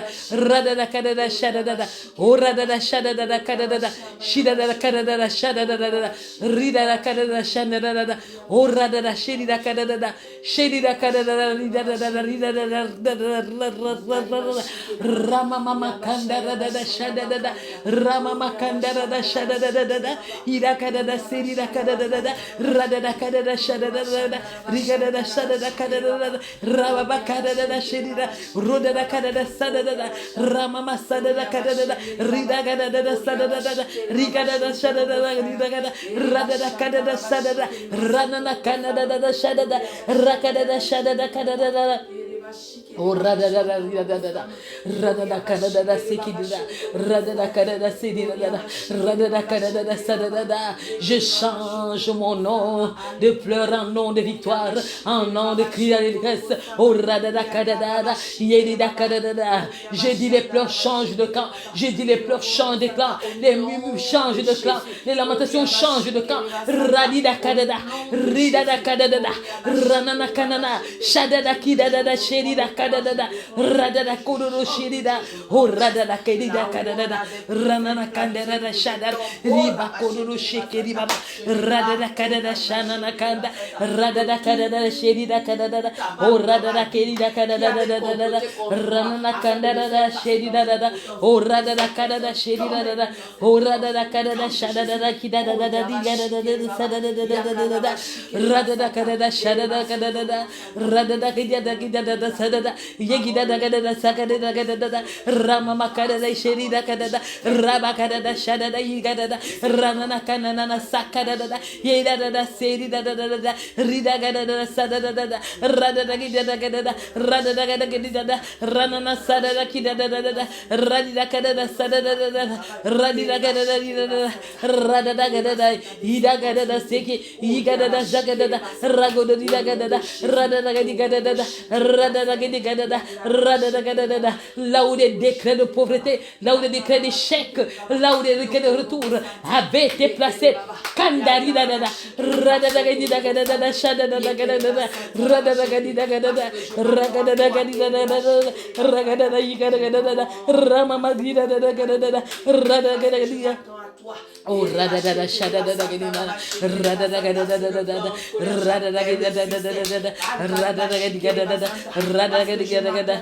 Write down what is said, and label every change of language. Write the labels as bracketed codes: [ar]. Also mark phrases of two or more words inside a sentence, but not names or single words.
[fr] Radada kadada shadada. O radada shadada kadada. Shida kadada shadada. Rida kadada shadada. O radada shedida kadada. Shedida kadada. Rama mama kandara da shada da Rama makandara da shada da Ida kada da seri da kada da Rada da kada da shada da Rigada da shada da kada da Rama bakada da shedi da Roda da kada da sada da Rama masada da kada da Rida kada da sada da Rigada da shada da Rida kada Rada da kada da sada da Rana na kana da shada da Rakada da shada da kada da Oh rada da da da da da rada da kada da da sekida rada da kada da sedida da rada da kada da sada da je change mon nom de pleurs en nom de victoire en nom de cri d'allégresse oh rada da kada da yedi da kada da je dis les pleurs changent de camp je dis les pleurs changent de clan les murmures changent de clan les lamentations changent de camp radi da kada da rida da kada da ranana kanana shada da kida da shedi da da rada da kodoro shirida oh rada da kedida kadada ranana kandera da shadar riba kodoro shekeri baba rada da kadada shanana kanda rada da kadada shirida kadada oh rada da kedida kadada ranana kandera da shirida da oh rada da kadada shirida da oh rada da kadada shadada da kidada da digada da sadada da rada da kadada shadada kadada rada da kidada da sadada Yegida da gada da sakada da gada da Rama makada da sherida kada da Raba kada da shada da yigada da Ranana kanana na sakada da Yeda da serida da Rida gada da sada da Rada da gida da gada da Rada da gada gida da Ranana sada da kida da Radida kada da sada da Radida gada da Rada da gada da Ida gada da seki Yigada da jagada da Rago da gada da Rada da gada da Rada da gada là où des décrets de pauvreté, là où des décrets d'échec, là où des décrets de retour avaient été placés. Kandari da da da, rada da gadi da gada da, shada da da gada da, rada da gadi da gada da, ragada da gadi da da, ragada da yigada gada da, rama magdi da da gada da, rada gada gadi da. Oh rada da da shada da da gadi da, rada da gada da da da, rada da gadi da da da, rada da gadi gada da, rada gadi gada